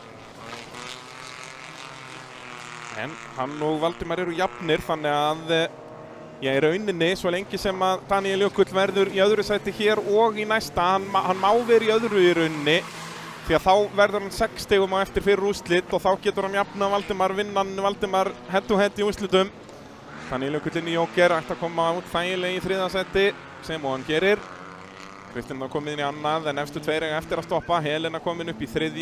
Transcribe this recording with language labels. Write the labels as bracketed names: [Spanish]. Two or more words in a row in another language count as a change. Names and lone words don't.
[Icelandic] En hann og Valdimar eru jafnir, þannig að í rauninni svo lengi sem að Daniel Jökull verður í öðru sæti hér og í næsta, hann má vera í öðru í rauninni, því að þá verður hann 6 stigum á eftir fyrir úrslit og þá getur hann jafna Valdimar, vinnan Valdimar [English] head to head [Icelandic] í úrslitum. Daniel Jökull inn í Joker ætti að koma út þægilega í 3. sæti sem og hann gerir. Kristinn var komin inn í annað en efstu 2 eiga eftir að stoppa. Helena komin upp í 3.